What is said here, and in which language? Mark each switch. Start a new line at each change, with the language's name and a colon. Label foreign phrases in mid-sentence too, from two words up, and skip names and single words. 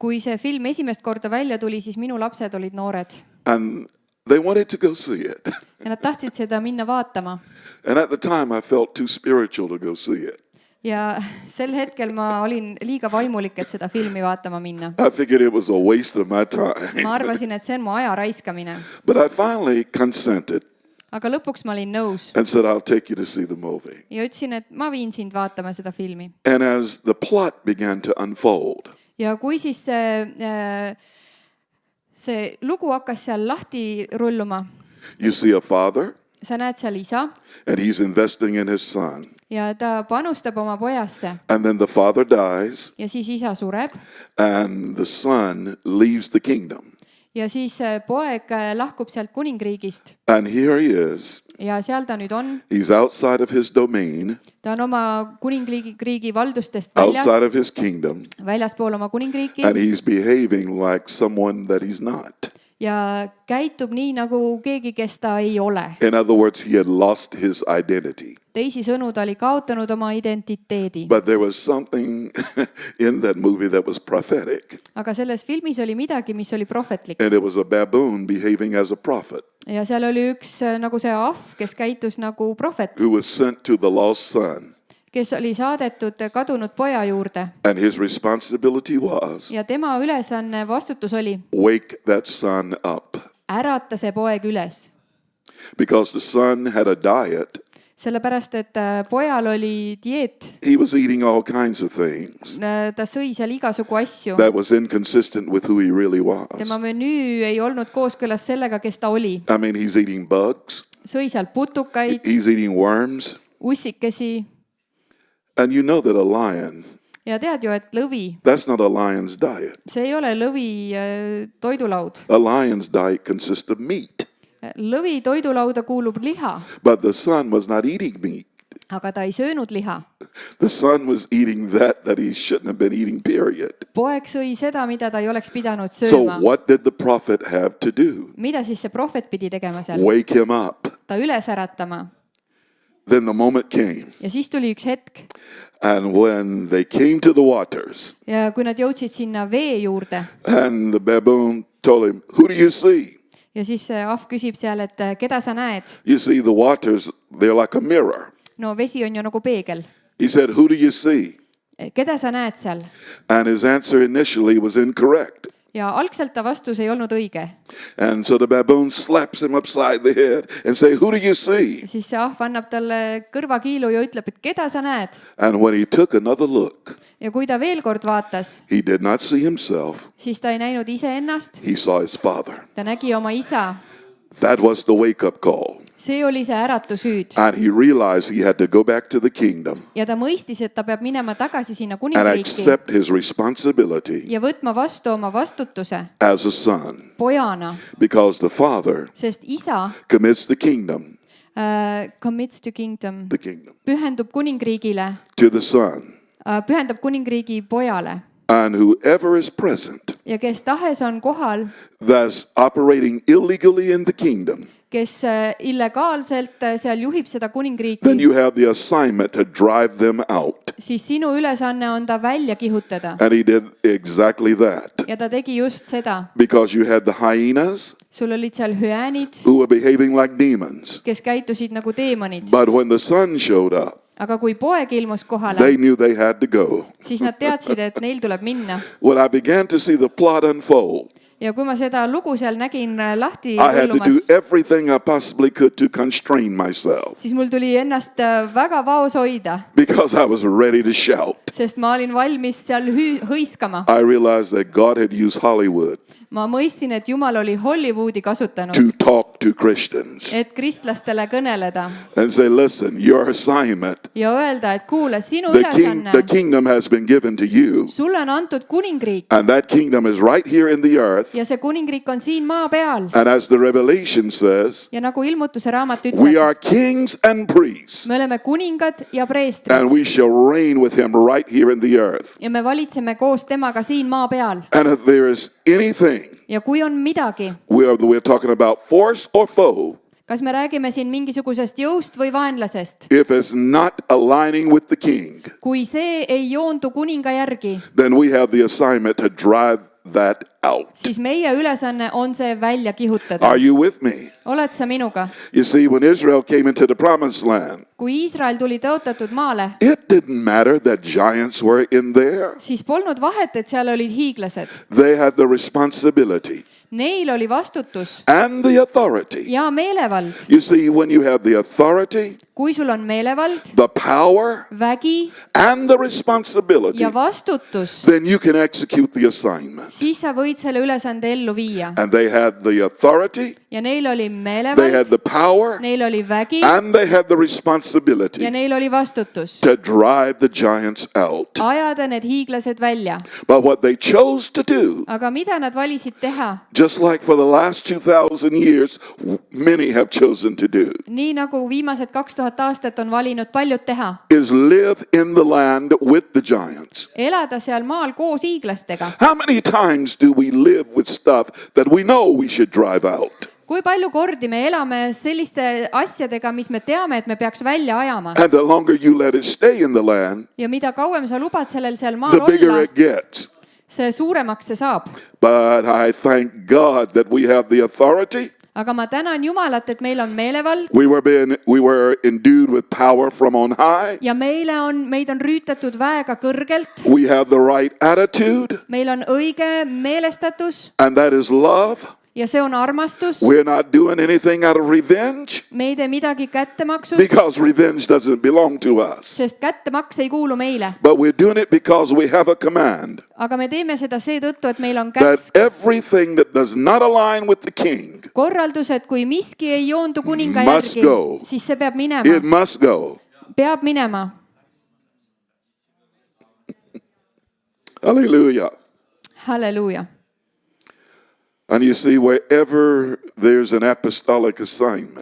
Estonian: kui see film esimest korda välja tuli, siis minu lapsed olid noored
English: and they wanted to go see it.
Estonian: ja nad tahtsid seda minna vaatama.
English: And at the time, I felt too spiritual to go see it.
Estonian: Ja sel hetkel ma olin liiga vaimulik, et seda filmi vaatama minna.
English: I figured it was a waste of my time.
Estonian: Ma arvasin, et see on mu aja raiskamine.
English: But I finally consented
Estonian: Aga lõpuks ma olin nõus
English: and said, I'll take you to see the movie.
Estonian: ja ütlesin, et ma viin sind vaatama seda filmi.
English: And as the plot began to unfold,
Estonian: Ja kui siis see lugu hakkas seal lahti rulluma,
English: you see a father,
Estonian: sa näed seal isa
English: and he's investing in his son.
Estonian: ja ta panustab oma pojasse
English: And then the father dies,
Estonian: ja siis isa sureb
English: and the son leaves the kingdom.
Estonian: ja siis poeg lahkub sealt kuningriigist
English: And here he is.
Estonian: ja seal ta nüüd on.
English: He's outside of his domain,
Estonian: Ta on oma kuningriigi valdustest väljas,
English: outside of his kingdom,
Estonian: väljaspool oma kuningriiki
English: and he's behaving like someone that he's not.
Estonian: ja käitub nii nagu keegi, kes ta ei ole.
English: In other words, he had lost his identity.
Estonian: Teisisõnu, ta oli kaotanud oma identiteedi.
English: But there was something in that movie that was prophetic.
Estonian: Aga selles filmis oli midagi, mis oli prohvetlik.
English: And it was a baboon behaving as a prophet
Estonian: Ja seal oli üks nagu see ahv, kes käitus nagu prohvet,
English: who was sent to the lost son.
Estonian: kes oli saadetud kadunud poja juurde.
English: And his responsibility was,
Estonian: Ja tema ülesanne, vastutus oli
English: wake that son up.
Estonian: ärata see poeg üles.
English: Because the son had a diet.
Estonian: Sellepärast, et pojal oli dieet.
English: He was eating all kinds of things
Estonian: Ta sõi seal igasugu asju.
English: that was inconsistent with who he really was.
Estonian: Tema menüü ei olnud kooskõlas sellega, kes ta oli.
English: I mean, he's eating bugs.
Estonian: Sõi seal putukaid,
English: He's eating worms.
Estonian: ussikesi
English: And you know that a lion,
Estonian: ja tead ju, et lõvi,
English: that's not a lion's diet.
Estonian: see ei ole lõvi toidulaud.
English: A lion's diet consists of meat.
Estonian: Lõvi toidulauda kuulub liha,
English: But the son was not eating meat.
Estonian: aga ta ei söönud liha.
English: The son was eating that he shouldn't have been eating, period.
Estonian: Poeg sõi seda, mida ta ei oleks pidanud
English: So
Estonian: sööma.
English: what did the prophet have to do?
Estonian: Mida siis see prohvet pidi tegema seal?
English: Wake him up.
Estonian: Ta üles äratama.
English: Then the moment came.
Estonian: Ja siis tuli üks hetk
English: And when they came to the waters,
Estonian: ja kui nad jõudsid sinna vee juurde
English: and the baboon told him, who do you see?
Estonian: ja siis see ahv küsib seal, et keda sa näed?
English: You see, the waters, they're like a mirror.
Estonian: No vesi on ju nagu peegel.
English: He said, who do you see?
Estonian: Keda sa näed seal?
English: And his answer initially was incorrect.
Estonian: Ja algselt ta vastus ei olnud õige.
English: And so the baboon slaps him upside the head and say, who do you see?
Estonian: Siis see ahv annab talle kõrvakiilu ja ütleb, et keda sa näed?
English: And when he took another look,
Estonian: Ja kui ta veel kord vaatas,
English: he did not see himself.
Estonian: siis ta ei näinud iseennast,
English: He saw his father.
Estonian: ta nägi oma isa.
English: That was the wake-up call.
Estonian: See oli see äratusüüd.
English: And he realized he had to go back to the kingdom
Estonian: Ja ta mõistis, et ta peab minema tagasi sinna
English: and
Estonian: kuningriiki
English: accept his responsibility
Estonian: ja võtma vastu oma vastutuse
English: as a son.
Estonian: pojana,
English: Because the father
Estonian: sest isa
English: commits the kingdom, commits to kingdom,
Estonian: pühendub kuningriigile,
English: to the son.
Estonian: pühendab kuningriigi pojale.
English: And whoever is present
Estonian: Ja kes tahes on kohal,
English: that's operating illegally in the kingdom,
Estonian: kes illegaalselt seal juhib seda
English: then
Estonian: kuningriiki,
English: you have the assignment to drive them out.
Estonian: siis sinu ülesanne on ta välja kihutada.
English: And he did exactly that.
Estonian: Ja ta tegi just seda.
English: Because you had the hyenas
Estonian: Sul olid seal hüäänid,
English: who were behaving like demons.
Estonian: kes käitusid nagu teemonid.
English: But when the son showed up,
Estonian: Aga kui poeg ilmus kohale,
English: they knew they had to go.
Estonian: siis nad teadsid, et neil tuleb minna.
English: When I began to see the plot unfold,
Estonian: Ja kui ma seda lugu seal nägin lahti
English: I had to do
Estonian: rullumas,
English: everything I possibly could to constrain myself
Estonian: siis mul tuli ennast väga vaos hoida,
English: because I was ready to shout.
Estonian: sest ma olin valmis seal hõiskama.
English: I realized that God had used Hollywood
Estonian: Ma mõistsin, et Jumal oli Hollywoodi kasutanud,
English: to talk to Christians
Estonian: et kristlastele kõneleda
English: and say, listen, your assignment,
Estonian: ja öelda, et kuule, sinu
English: the
Estonian: ülesanne,
English: kingdom has been given to you.
Estonian: sulle on antud kuningriik
English: And that kingdom is right here in the earth.
Estonian: ja see kuningriik on siin maa peal.
English: And as the Revelation says,
Estonian: Ja nagu ilmutuse raamat
English: we
Estonian: ütleb,
English: are kings and priests,
Estonian: me oleme kuningad ja
English: and
Estonian: preestrid
English: we shall reign with him right here in the earth.
Estonian: ja me valitseme koos temaga siin maa peal.
English: And if there is anything,
Estonian: Ja kui on midagi,
English: we're talking about force or foe,
Estonian: kas me räägime siin mingisugusest jõust või vaenlasest,
English: if it's not aligning with the king,
Estonian: kui see ei joondu kuninga järgi,
English: then we have the assignment to drive that out.
Estonian: siis meie ülesanne on see välja kihutada.
English: Are you with me?
Estonian: Oled sa minuga?
English: You see, when Israel came into the promised land,
Estonian: Kui Iisrael tuli tõotatud maale,
English: it didn't matter that giants were in there.
Estonian: siis polnud vahet, et seal olid hiiglased.
English: They had the responsibility
Estonian: Neil oli vastutus
English: and the authority.
Estonian: ja meelevald.
English: You see, when you have the authority,
Estonian: Kui sul on meelevald,
English: the power,
Estonian: vägi
English: and the responsibility,
Estonian: ja vastutus,
English: then you can execute the assignment.
Estonian: siis sa võid selle ülesande ellu viia.
English: And they had the authority,
Estonian: Ja neil oli
English: they had
Estonian: meelevald,
English: the power,
Estonian: neil oli vägi
English: and they had the responsibility
Estonian: ja neil oli vastutus.
English: to drive the giants out.
Estonian: Ajada need hiiglased välja.
English: But what they chose to do,
Estonian: Aga mida nad valisid teha?
English: just like for the last 2,000 years, many have chosen to do,
Estonian: Nii nagu viimased 2000 aastat on valinud paljud teha.
English: is live in the land with the giants.
Estonian: Elada seal maal koos hiiglastega.
English: How many times do we live with stuff that we know we should drive out?
Estonian: Kui palju kordi me elame selliste asjadega, mis me teame, et me peaks välja ajama.
English: And the longer you let it stay in the land,
Estonian: Ja mida kauem sa lubad sellel seal maal
English: the bigger
Estonian: olla,
English: it gets.
Estonian: see suuremaks see saab.
English: But I thank God that we have the authority.
Estonian: Aga ma tänan Jumalat, et meil on meelevald
English: We were endued with power from on high.
Estonian: ja meid on rüütatud väega kõrgelt.
English: We have the right attitude,
Estonian: Meil on õige meelestatus
English: and that is love.
Estonian: ja see on armastus.
English: We're not doing anything out of revenge
Estonian: Me ei tee midagi kättemaksust,
English: because revenge doesn't belong to us.
Estonian: sest kättemaks ei kuulu meile.
English: But we're doing it because we have a command
Estonian: Aga me teeme seda seetõttu, et meil on
English: that
Estonian: käsk,
English: everything that does not align with the king,
Estonian: korraldus, et kui miski ei joondu kuninga
English: Must
Estonian: järgi,
English: go.
Estonian: siis see peab minema.
English: it must go.
Estonian: Peab minema.
English: Hallelujah.
Estonian: Halleluuja.
English: And you see, wherever there's an apostolic assignment,